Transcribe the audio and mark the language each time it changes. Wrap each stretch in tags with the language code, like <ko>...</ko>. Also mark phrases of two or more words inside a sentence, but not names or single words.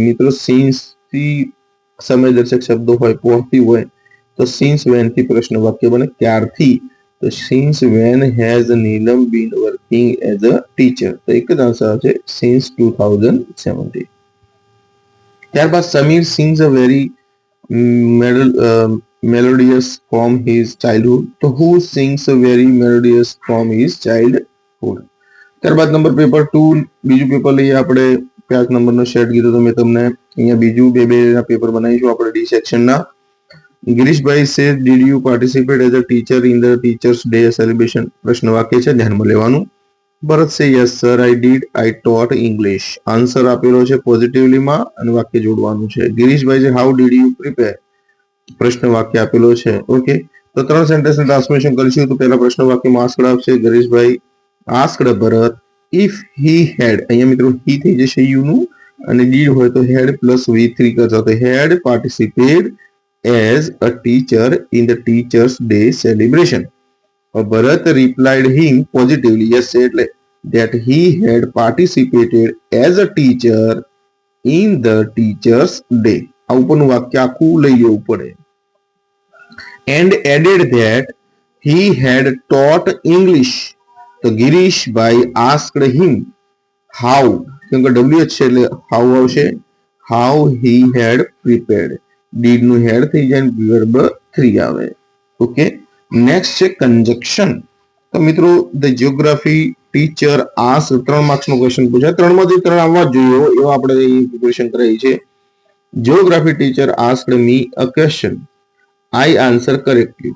<gu>મિત્રો સિન્સ થી સમય દર્શક શબ્દો હોય, પહોંચતી હોય, તો</gu> <en>since when</en> <gu>થી પ્રશ્ન વાક્ય બને, ક્યારથી?</gu> <en>તો since when has Neelam been working as a teacher,</en> <gu>તો એક જ આન્સર છે</gu> <en>સિન્સ 2017. ત્યારબાદ Samir sings a very melodious from his childhood, તો who sings a very melodious from his childhood.</en> <gu>ત્યારબાદ નંબર પેપર 2 બીજું પેપર લઈએ આપણે. 5 નંબરનો સેટ કીધો તો મેં તમને, અહીંયા બીજું બે ના પેપર બનાવીશું આપણે ડી સેક્શનના.</gu> <en>ગિરીશભાઈ says did you participate as a teacher in the teachers day celebration?</en> <gu>પ્રશ્ન વાક્ય છે, ધ્યાનમાં લેવાનું.</gu> <en>Bharat say yes sir I did, I taught English.</en> <gu>આન્સર આપેલો છે પોઝિટિવલીમાં અને વાક્ય જોડવાનું છે. ગિરીશભાઈ છે</gu> <en>how did you prepare,</en> <gu>પ્રશ્ન વાક્ય આપેલો છે. ઓકે, તો 3</gu> <en>sentence transformation</en> <gu>કરીશું. તો પહેલા પ્રશ્ન વાક્યમાં આસ્કડ આવશે,</gu> <en>Girishbhai asked Bharat if he had,</en> <gu>અહીંયા મિત્રો હી થઈ જશે યુ નું, અને ડીડ હોય તો</gu> <en>had plus V3</en> <gu>કરશો, તો</gu> <en>had participate as a teacher in the teachers day celebration. Bharat replied him positively, yes એટલે that he had participated as a teacher in the teachers day.</en> <gu>આ ઉપરનું વાક્ય આખું લઈ જવું પડે.</gu> <en>And added that he had taught English. તો ગિરીશભાઈ asked him how,</en> <gu>કેમ કે WH છે એટલે how આવશે,</gu> <en>how he had prepared.</en> <gu>did નું head થઈ જાય, verb 3 આવે. ઓકે, નેક્સ્ટ છે કંજક્શન. તો મિત્રો</gu> <en>the geography teacher ask,</en> <gu>3 માર્ક્સનો ક્વેશ્ચન પૂછાય, 3 માંથી 3 આવવા જ જોઈએ એવો આપણે પ્રિપેરેશન કરાવી છે.</gu> <en>Geography teacher asked me a question, I answer correctly.</en>